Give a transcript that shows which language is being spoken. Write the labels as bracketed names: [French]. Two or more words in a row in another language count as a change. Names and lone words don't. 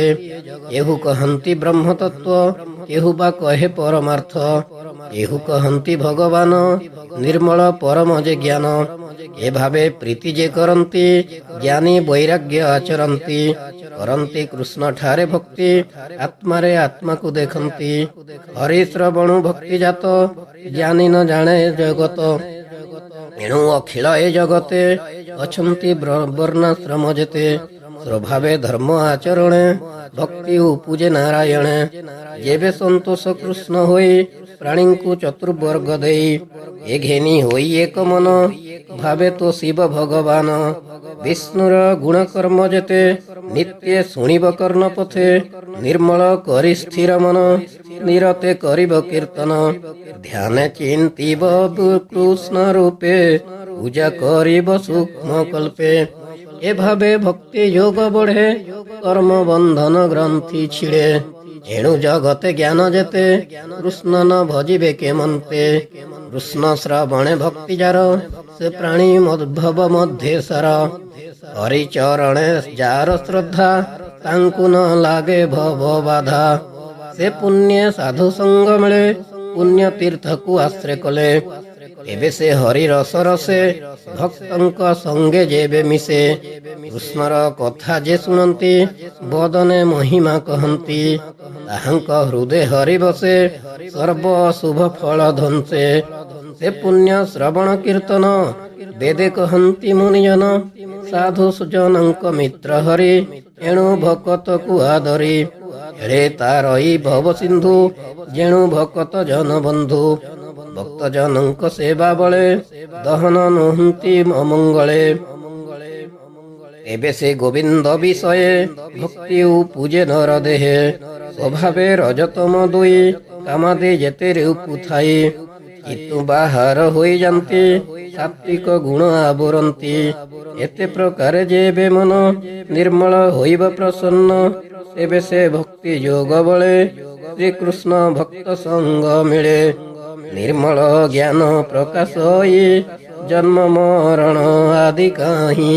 [Odia] ଏହୁ କହନ୍ତି ବ୍ରହ୍ମ ତତ୍ତ୍ୱ କେହୁ ବା କହେ ପରମାର୍ଥ ଏହୁ କହନ୍ତି ଭଗବାନ ନିର୍ମଳ ପରମ ଯେ ଜ୍ଞାନ। ଏ ଭାବେ ପ୍ରୀତି ଯେ କରନ୍ତି ଜ୍ଞାନୀ ବୈରାଗ୍ୟ ଆଚରନ୍ତି କରନ୍ତି କୃଷ୍ଣ ଠାରେ ଭକ୍ତି ଆତ୍ମାରେ ଆତ୍ମା କୋ ଦେଖନ୍ତି। ହରି ଶ୍ରବଣୁ ଭକ୍ତି ଜାତ ଜ୍ଞାନୀ ନ ଜାଣେ ଜଗତ ଏଣୁ ଅଖିଳ ଏ ଜଗତେ ଅଛନ୍ତି ବର୍ଣ୍ଣାଶ୍ରମ ଯେତେ ସ୍ୱଭାବେ ଧର୍ମ ଆଚରଣେ ଭକ୍ତି ଉପଜେ ନାରାୟଣ। ଯେବେ ସନ୍ତୋଷ କୃଷ୍ଣ ହୋଇ ପ୍ରାଣୀ କୋ ଚତୁର୍ବର୍ଗ ଦେଇ ଏ ଘେନି ହୋଇ ଏକ ମନ ଭାବେ ତୋ ଶିବ ଭଗବାନ। ବିଷ୍ଣୁର ଗୁଣ କର୍ମ ଯେତେ ନିତ୍ୟ ଶୁଣିବ କର୍ଣ୍ଣ ପଥେ ନିର୍ମଳ କରି ସ୍ଥିର ମନ ନିରତେ କରିବ କୀର୍ତ୍ତନ। ଧ୍ୟାନ ଚିନ୍ତିବ କୃଷ୍ଣ ରୂପେ ପୂଜା କରିବ ସୂକ୍ଷ୍ମ କଳ୍ପେ। ଏ ଭାବେ ଭକ୍ତି ଯୋଗ ବଢ଼େ କର୍ମ ବନ୍ଧନ ଗ୍ରନ୍ଥି ଛିଡ଼େ। ଏଣୁ ଜଗତେ ଜ୍ଞାନ ଯେତେ କୃଷ୍ଣ ନ ଭଜିବେ କେ ମନତେ। କୃଷ୍ଣ ଶ୍ରବଣେ ଭକ୍ତି ଯାର ସେ ପ୍ରାଣୀ ମଦ୍ଭବ ମଧ୍ୟ ସାର। ହରିଚରଣେ ଯାର ଶ୍ରଦ୍ଧା ତାଙ୍କୁ ନ ଲାଗେ ଭବ ବାଧା। ସେ ପୁଣ୍ୟ ସାଧୁ ସଙ୍ଗ ମିଳେ ପୁଣ୍ୟ ତୀର୍ଥ କୋ ଆଶ୍ରୟ କଲେ। ଏବେ ସେ ହରି ରସ ରସେ ଭକ୍ତଙ୍କ ସଙ୍ଗେ ଯେବେ ମିଶେ। କୃଷ୍ଣର କଥା ଯେ ସୁନନ୍ତି ବଦନେ ମହିମା କହନ୍ତି ତାହାଙ୍କ ହୃଦୟ ହରି ବସେ ସର୍ବ ଶୁଭ ଫଳ ଧଂସେ। ସେ ପୁଣ୍ୟ ଶ୍ରବଣ କୀର୍ତ୍ତନ ବେଦେ କହନ୍ତି ମୁନିଜନ ସାଧୁ ସୁଜନଙ୍କ ମିତ୍ର ହରି ଏଣୁ ଭକତ କୋ ଆଦରି। ଏଡ଼େ ତାରଇ ଭବ ସିନ୍ଧୁ ଯେଣୁ ଭକତ ଜନ ବନ୍ଧୁ ଭକ୍ତ ଜନଙ୍କ ସେବା ବଳେ ଦହନ ନୁହନ୍ତି ଅମଙ୍ଗଳେ। ଏବେ ସେ ଗୋବିନ୍ଦ ବିଷୟେ ଭକ୍ତି ପୂଜେ ନର ଦେହେ ସ୍ୱଭାବେ ରଜତମ ଦୁଇ କାମାଦେ ଯେତେ ରୂପ ଥାଇ। ଇତୁ ବାହାର ହୋଇଯାନ୍ତି, ସାତ୍ବିକ ଗୁଣ ଆବରନ୍ତି। ଏତେ ପ୍ରକାରେ ଯେବେ ମନ ନିର୍ମଳ ହୋଇବା ପ୍ରସନ୍ନ, ତେବେ ସେ ଭକ୍ତି ଯୋଗ ବଳେ ଶ୍ରୀକୃଷ୍ଣ ଭକ୍ତ ସଙ୍ଗ ମିଳେ। ନିର୍ମଳ ଜ୍ଞାନ ପ୍ରକାଶ ହୋଇ ଜନ୍ମ ମରଣ ଆଦି କାହିଁ।